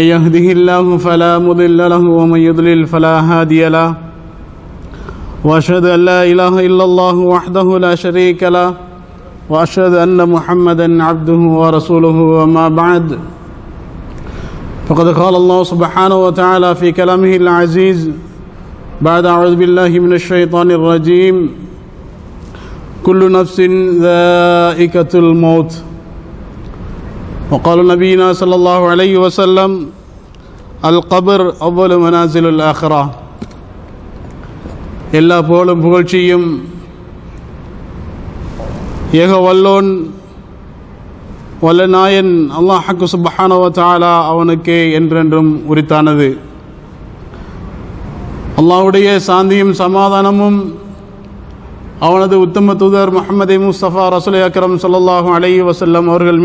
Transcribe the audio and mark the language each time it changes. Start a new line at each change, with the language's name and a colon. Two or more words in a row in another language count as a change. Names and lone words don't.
Arabic: يهده الله فلا مضل له ومن يضلل فلا هادي له وأشهد أن لا إله إلا الله وحده لا شريك له وأشهد أن محمدا عبده ورسوله وما بعد فقد قال الله سبحانه وتعالى في كلامه العزيز بعد أعوذ بالله من الشيطان الرجيم كل نفس ذائقة الموت وقال نبينا صلى الله عليه وسلم القبر أول منازل الآخرة
Tamil: எல்லா புகழும் புகழ்ச்சியும் ஏக வல்லோன் வல்லநாயன் அல்லாஹ்
Arabic: سبحانه وتعالى
Tamil: அவனுக்கே என்றென்றும் உரித்தானது. அல்லாஹ்வுடைய சாந்தியும் சமாதானமும் அவனது உத்தம தூதர் முஹம்மது முஸ்தபா ரசூல் அக்ரம்
Arabic: صلى الله عليه وسلم
Tamil: அவர்கள்